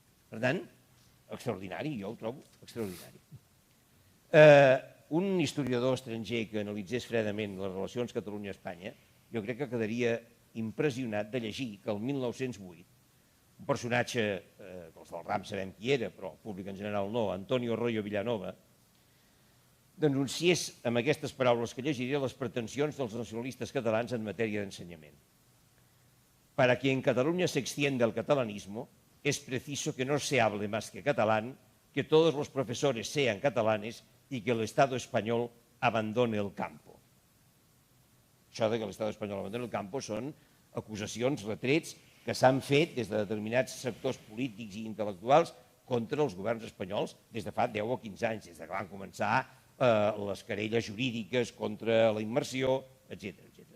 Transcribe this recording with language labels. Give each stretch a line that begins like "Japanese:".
Catalan: Per tant, extraordinari, jo ho trobo extraordinari. Un historiador estranger que analitzés fredament les relacions Catalunya-Espanya, jo crec que quedaria impressionat de llegir que el 1908 un personatge, els del RAM sabem qui era, però el públic en general no, Antonio Royo Villanova, denunciés amb aquestes paraules que llegiré les pretensions dels nacionalistes catalans en matèria d'ensenyament.
Spanish: Para que en Cataluña se extienda el catalanismo, es preciso que no se hable más que catalán, que todos los profesores sean catalanes y que el Estado español abandone el campo.
Catalan: Això de que l'Estat espanyol abandoni
Spanish: el campo
Catalan: són acusacions, retrets, que s'han fet des de determinats sectors polítics i intel·lectuals contra els governs espanyols des de fa 10 o 15 anys, des que van començar les querelles jurídiques contra la immersió, etc.